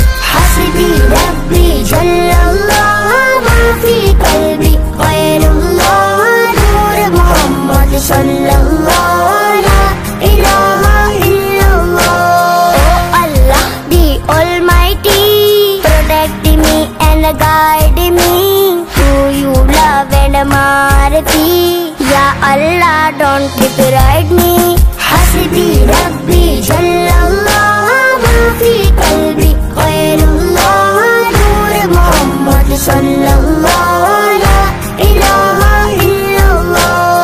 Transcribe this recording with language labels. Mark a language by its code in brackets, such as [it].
[ar] حسبی ربی جل اللہ ما فی قلبی غیر اللہ نور محمد صلی اللہ لا الہ الا اللہ. [en] Oh Allah the Almighty, protect me and guide me, who you love and mercy. Ya Allah don't deprive me. [ar] حسبی ربی جل اللہ ما فی قلبی غیر اللہ نور محمد صلی اللہ لا الہ الا اللہ.